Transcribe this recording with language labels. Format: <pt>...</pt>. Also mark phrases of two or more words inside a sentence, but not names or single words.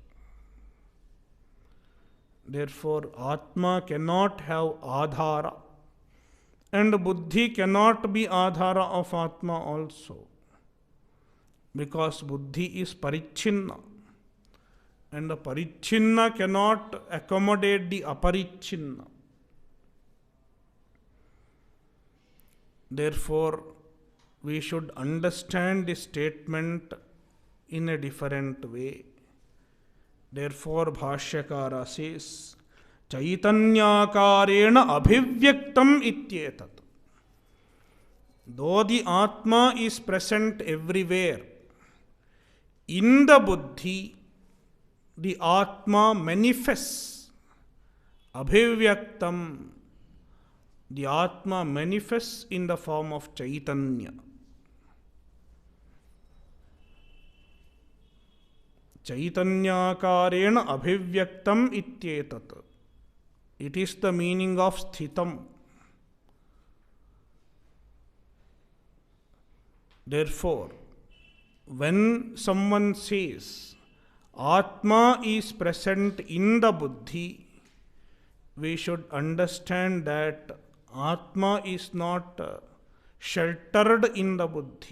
<en>Therefore, Atma cannot have adhara, and buddhi cannot be adhara of Atma also, because buddhi is parichinna, and the parichinna cannot accommodate the aparichinna. Therefore, we should understand the statement in a different way. Therefore, Bhashyakara says,</en> <sa>चैतन्याकारेण अभिव्यक्तम् इत्येतत्.</sa> <en>Though the Atma is present everywhere, in the buddhi, the Atma manifests. Abhivyaktam. The Atma manifests in the form of Chaitanya.</en> <sa>चैतन्याकारेण अभिव्यक्तम् इत्येतत्.</sa> <en>It is the meaning of sthitam. Therefore, when someone says Atma is present in the buddhi, we should understand that Atma is not sheltered in the buddhi.</en>